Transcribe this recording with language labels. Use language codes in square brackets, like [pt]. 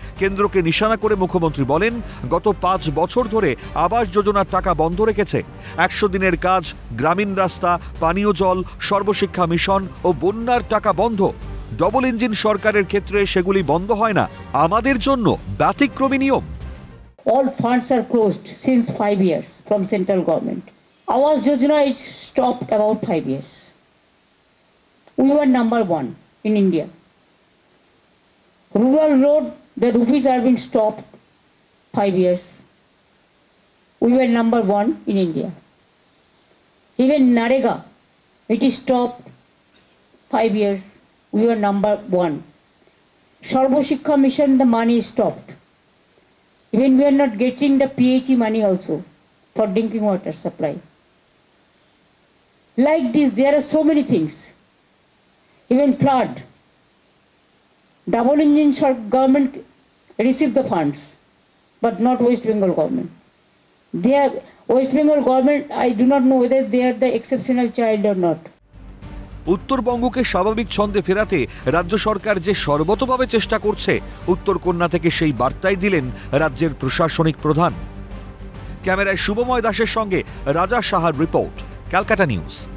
[bn] কেন্দ্রকে নিশানা করে মুখ্যমন্ত্রী বলেন, গত 5 বছর ধরে আবাস যোজনার টাকা বন্ধ রেখেছে। 100 দিনের কাজ, গ্রামীণ রাস্তা, পানীয় জল, সর্বশিক্ষা মিশন ও বন্যার টাকা বন্ধ। ডবল ইঞ্জিন সরকারের ক্ষেত্রে সেগুলি বন্ধ হয় না, আমাদের জন্য ব্যতিক্রমী নিয়ম। [en] All funds are closed since 5 years from central government. Awas Yojana is stopped about 5 years. We were number 1 in India. Rural road, the rupees are being stopped 5 years. We were number 1 in India. Even Narega, it is stopped 5 years. We were number 1. Sarvashikha Mission, the money is stopped. Even we are not getting the PHE money also for drinking water supply. Like this, there are so many things. Even flood. Double engine government received the funds, but not West Bengal government. They are West Bengal government, I do not know whether they are the exceptional child or not. [bn] উত্তরবঙ্গকে স্বাভাবিক ছন্দে ফেরাতে রাজ্য সরকার যে সর্বতোভাবে চেষ্টা করছে, উত্তরকন্যা থেকে সেই বার্তাই দিলেন রাজ্যের প্রশাসনিক প্রধান। ক্যামেরায় শুভময় দাসের সঙ্গে রাজা সাহার রিপোর্ট, ক্যালকাটা নিউজ।